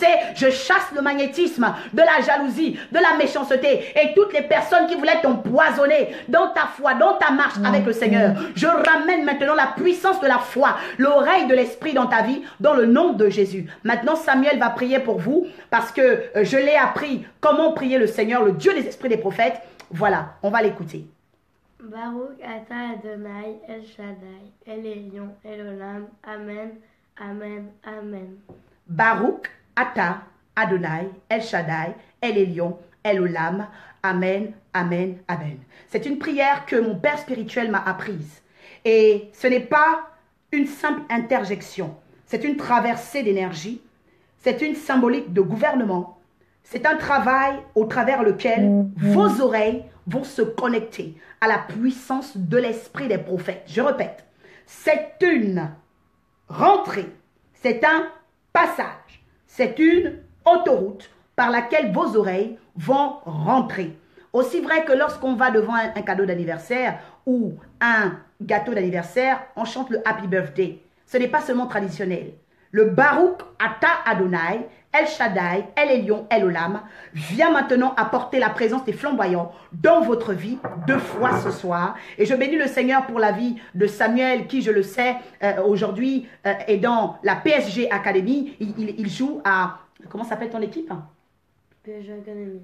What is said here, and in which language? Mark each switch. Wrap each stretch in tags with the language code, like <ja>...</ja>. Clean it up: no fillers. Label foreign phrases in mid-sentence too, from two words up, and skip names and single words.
<fr>Je chasse le magnétisme de la jalousie, de la méchanceté et toutes les personnes qui voulaient t'empoisonner dans ta foi, dans ta marche avec le Seigneur. Je ramène maintenant la puissance de la foi, l'oreille de l'esprit dans ta vie, dans le nom de Jésus. Maintenant, Samuel va prier pour vous parce que je l'ai appris comment prier le Seigneur, le Dieu des esprits des prophètes. Voilà, on va l'écouter.</fr> <he>ברוך אתה אדוני אל שדי אל עליון אל עולם אמן אמן אמן. ברוך אתה אדוני אל שדי אל עליון אל עולם אמן אמן אמן.</he> <fr>C'est une prière que mon père spirituel m'a apprise. Et ce n'est pas une simple interjection. C'est une traversée d'énergie. C'est une symbolique de gouvernement. C'est un travail au travers lequel vos oreilles vont se connecter à la puissance de l'esprit des prophètes. Je répète, c'est une rentrée, c'est un passage, c'est une autoroute par laquelle vos oreilles vont rentrer. Aussi vrai que lorsqu'on va devant un cadeau d'anniversaire ou un gâteau d'anniversaire, on chante le</fr> <en>Happy Birthday.</en> <fr>Ce n'est pas seulement traditionnel. Le</fr> <he>ברוך אתה אדוני, אל שדי, אל עליון, אל עולם</he> <fr>vient maintenant apporter la présence des flamboyants dans votre vie 2 fois ce soir. Et je bénis le Seigneur pour la vie de Samuel qui, je le sais, aujourd'hui est dans la PSG Academy. Il joue à... Comment s'appelle ton équipe ? PSG Academy.</fr>